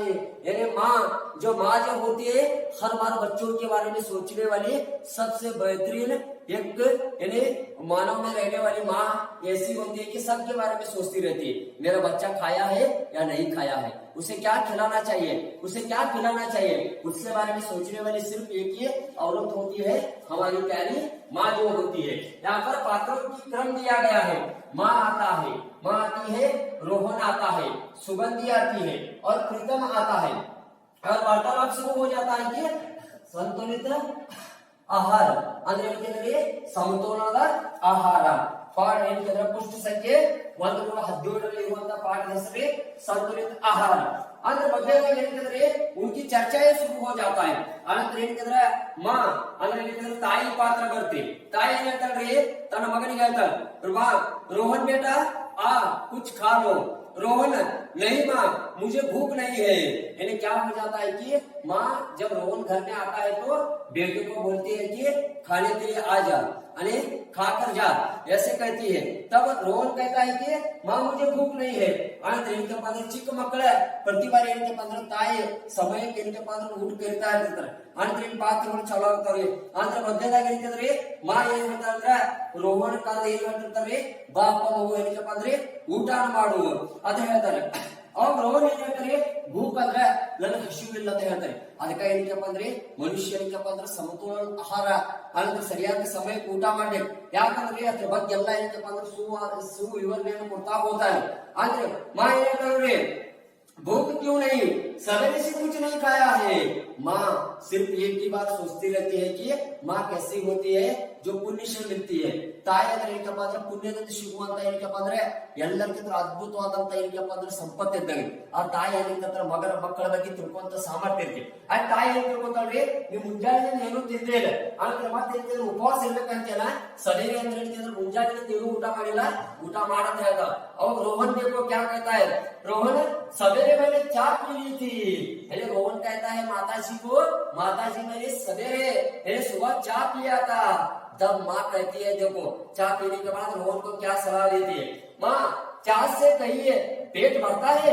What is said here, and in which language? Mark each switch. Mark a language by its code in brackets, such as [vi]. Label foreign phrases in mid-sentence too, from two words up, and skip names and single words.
[hi] यानी माँ जो होती है हर बार बच्चों के बारे में सोचने वाली सबसे बेहतरीन एक यानी मानव में रहने वाली माँ ऐसी होती है कि सबके बारे में सोचती रहती है, मेरा बच्चा खाया है या नहीं खाया है, उसे क्या खिलाना चाहिए, उसे क्या खिलाना चाहिए, उसके बारे में सोचने वाली सिर्फ एक ही औरत होती है, हमारी प्यारी माँ जो होती है. यहाँ पर पात्रों की क्रम दिया गया है. माँ आता है, माँ आती है, रोहन आता है, सुगंधी आती है और प्रीतम आता है. और वार्तालाप शुरू हो जाता है कि संतुलित आहार [kn] ಅಂದ್ರೆ ಏನಂದ್ರೆ ಸಮತೋಲನದ ಆಹಾರ. ಪಾಠ ಏನಂದ್ರೆ ಪುಷ್ಟ ಸಂಖ್ಯೆ 117 ಇರುವಂತಹ ಪಾಠದ ಹೆಸರು ಸಂತುಲಿತ ಆಹಾರ. ಅದ್ರ ಬಗ್ಗೆ ಏನಂದ್ರೆ [hi] उनकी चर्चाएं शुरू हो जाता है. [kn] ಅನಂತರ ಏನಂದ್ರೆ ಮಾ ಅಂದ್ರೆ ಏನಂದ್ರೆ ತಾಯಿ ಪಾತ್ರ ಬರುತ್ತೆ. ತಾಯಿ ಏನ್ ಹೇಳ್ತಾಳ್ರಿ, ತನ್ನ ಮಗನಿಗೆ ಹೇಳ್ತಾಳೆ, [hi] रोहन बेटा आ कुछ खा लो. रोहन नहीं माँ मुझे भूख नहीं है. यानी क्या हो जाता है कि माँ जब रोहन घर में आता है तो बेटे को बोलती है कि खाने के लिए आ जा, यानी खाकर जा, ऐसे कहती है. तब रोहन कहता है कि माँ मुझे भूख नहीं है. [kn] ಚಿಕ್ಕ ಮಕ್ಕಳ ಪ್ರತಿ ಬಾರಿ ಏನಂತಪ್ಪ ಅಂದ್ರೆ ತಾಯಿ ಸಮಯಕ್ಕೆ ಏನಂತಪ್ಪ ಅಂದ್ರೆ ಊಟ ಕರಿತಾ ಇರ್ತಾರೆ. ಅಂದ್ರೆ ಪಾತ್ರಗಳು ಚಲೋ ಆಗ್ತಾವ್ರಿ. ಅಂದ್ರೆ ಮಧ್ಯದಾಗ ಏನಂತಂದ್ರೆ ಮಾ ಏನ್ ಹೇಳ್ತಾರ, ರೋಹನ್ ಕಾಲದ ಏನ್ ಹೇಳ್ತಿರ್ತಾರೆ, ಬಾಪ ಮಗು ಏನಂತಪ್ಪ ಅಂದ್ರೆ ಊಟ ಮಾಡು ಅಂತ ಹೇಳ್ತಾರೆ. ಅವಾಗ ರೋಹನ್ ಏನ್ ಹೇಳ್ತಾರೆ, ಭೂಕ್ ಅಂದ್ರೆ ನನಗೆ ಹಸಿವಿಲ್ಲ ಅಂತ ಹೇಳ್ತಾರೆ. ಅದಕ್ಕೆ ಏನಕ್ಕಪ್ಪ ಅಂದ್ರೆ ಮನುಷ್ಯನಿಗಪ್ಪ ಅಂದ್ರೆ ಸಮತೋಲನ ಆಹಾರ ಅಂದ್ರೆ ಸರಿಯಾದ ಸಮಯಕ್ಕೆ ಊಟ ಮಾಡ್ಬೇಕು. ಯಾಕಂದ್ರೆ ಅದ್ರ ಬಗ್ಗೆ ಎಲ್ಲ ಏನಕ್ಕಪ್ಪ ಅಂದ್ರೆ ಸುವಿವರಣೆಯನ್ನು ಕೊಡ್ತಾ ಹೋಗ್ತಾರೆ. ಆದ್ರೆ ಮಾ ಏನ್ ಹೇಳ್ತಾರೆ, [hi] भूख क्यों नहीं, सवेरे से कुछ नहीं खाया है। माँ सिर्फ एक ही बात सोचती रहती है कि माँ कैसी होती है जो पुण्य से मिलती है. [kn] ತಾಯಿ ಅಂದ್ರೆ ಏನಕ್ಕಪ್ಪ ಅಂದ್ರೆ ಪುಣ್ಯದಿಂದ ಸಿಗುವಂತ ಏನಕ್ಕಪ್ಪ ಅಂದ್ರೆ ಎಲ್ಲರಿಗಿಂತ ಅದ್ಭುತವಾದಂತ ಏನಕ್ಕಪ್ಪ ಅಂದ್ರೆ ಸಂಪತ್ತು ಇದ್ದಂಗೆ. ಆ ತಾಯಿ ಏನಂತಂದ್ರೆ ಮಕ್ಕಳ ಬಗ್ಗೆ ತಿಳ್ಕೊಂತ ಸಾಮರ್ಥ್ಯ ಇರ್ತಿ. ಆ ತಾಯಿ ಏನ್ ತಿಳ್ಕೊಂತಾಳ್ರಿ, ನೀವು ಮುಂಜಾನೆ ಏನು ತಿಂದೇ ಇಲ್ಲ ಅಂದ್ರೆ ಮತ್ತೆ ಉಪವಾಸ ಇರ್ಬೇಕಂತಲ್ಲ, ಸವೇರೆ ಅಂದ್ರೆ ಏನಂತಂದ್ರೆ ಮುಂಜಾನೆ ಏನು ಊಟ ಮಾಡಿಲ್ಲ, ಊಟ ಮಾಡಂತ ಹೇಳ್ತಾವ. [hi] ಅವಾಗ ರೋಹನ್ देखो क्या कहता है, रोहन सवेरे मैंने चाय पी ली थी. रोहन कहता है माताजी को, माताजी मैंने सवेरे सुबह चाय पिया था. तब माँ कहती है देखो चाय पीने के बाद रोहन को क्या सलाह देती है, माँ चाय से कहिए पेट भरता है.